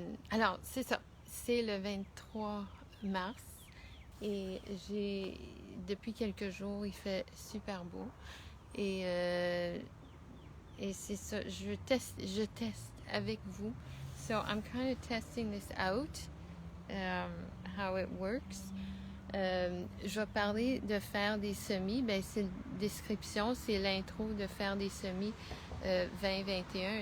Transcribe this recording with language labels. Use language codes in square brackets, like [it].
[fr] Alors, c'est ça. C'est le 23 mars et depuis quelques jours, il fait super beau. Et c'est ça, je teste avec vous. [en] So I'm kind of testing this out, how it works. [fr] Je vais parler de faire des semis. Ben, c'est la description, c'est l'intro de faire des semis 2021.